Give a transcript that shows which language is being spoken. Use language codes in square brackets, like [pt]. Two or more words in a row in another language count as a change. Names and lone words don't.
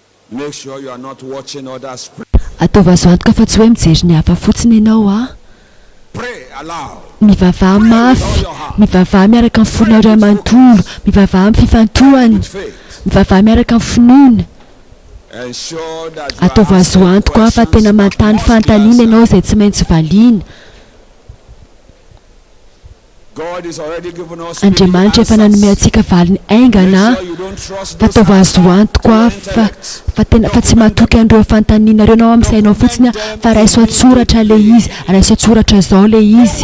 [en] Make sure you are not watching others pray. [mg] Atao azo antoka fa tsy hoe mijery ny hafa fotsiny ianao a. [en] Pray aloud. [mg] Mivavaha mafy, mivavaha miaraka amin'ny fonao iray manontolo, mivavaha amin'ny fifantohany, mivavaha miaraka amin'ny finoana. Atao azo antoka fa tena mantany fantaniana ianao izay tsy maintsy valiana. Andriamanitra efa nanome antsika valiny aingana, fa atao azo antoka fa tsy matoky an'ireo fantaniana ireo anao amin'ny sainao fotsiny fa raiso atsoratra le izy, raiso atsoratra izao le izy.